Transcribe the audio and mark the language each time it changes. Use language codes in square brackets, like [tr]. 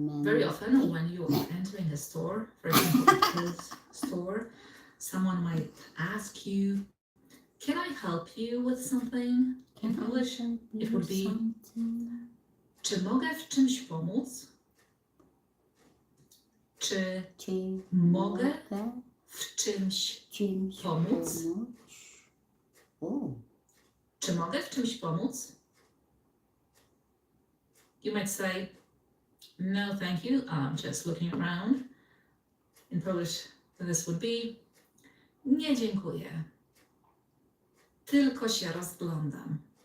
[en] Very often when you are entering a store, for example, a clothes store, someone might ask you, can I help you with something? In Polish, it would be, [pl] czy mogę w czymś pomóc? Czy Czy mogę w czymś czymś pomóc? O, Czy mogę w czymś pomóc? [en] You might say, no, thank you, I'm just looking around. In Polish, this would be, [pl] nie dziękuję, tylko się rozglądam.